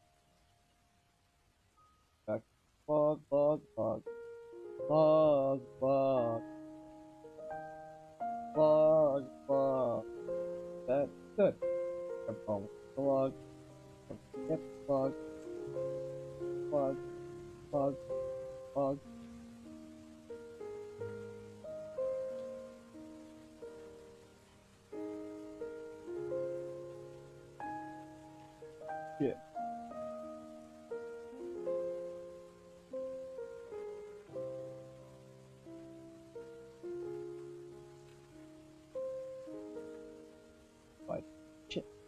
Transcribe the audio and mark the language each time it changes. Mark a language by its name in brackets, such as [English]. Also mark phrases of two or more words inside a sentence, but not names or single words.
[English] Back. Bug, bug, bug. Bug, bug. Bug, bug. That's good. Bug, bug. Yep, bug. Bug, bug, bug. Yeah. Like, shit.